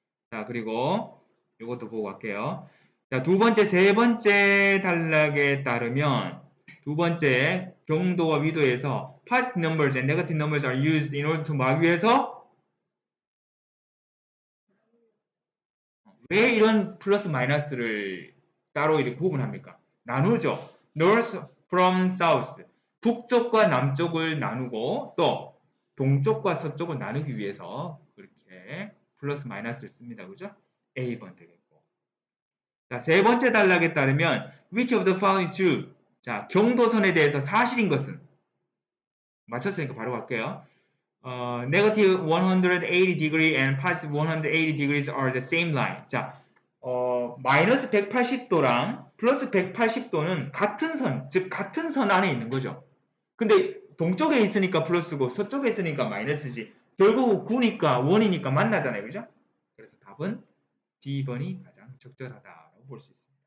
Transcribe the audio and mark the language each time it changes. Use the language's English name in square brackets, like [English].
[Korean] 자, 그리고 이것도 보고 갈게요. 자, 두 번째, 세 번째 단락에 따르면 두 번째 경도와 위도에서 [English] positive numbers and negative numbers are used in order to [Korean] 막 위해서 왜 이런 플러스 마이너스를 따로 이렇게 구분합니까? 나누죠. [English] North from South. [Korean] 북쪽과 남쪽을 나누고 또 동쪽과 서쪽을 나누기 위해서 그렇게 플러스 마이너스를 씁니다. 그죠? A번 되겠고. 자, 세 번째 단락에 따르면 [English] which of the following is true? [Korean] 자, 경도선에 대해서 사실인 것은 맞췄으니까 바로 갈게요. [English] Negative 180 degree and positive 180 degrees are the same line. [Korean] 자, 마이너스 180도랑 플러스 180도는 같은 선, 즉 같은 선 안에 있는 거죠. 근데 동쪽에 있으니까 플러스고 서쪽에 있으니까 마이너스지. 결국 9니까 1이니까 만나잖아요. 그죠? 그래서 답은 D번이 가장 적절하다고 볼 수 있습니다.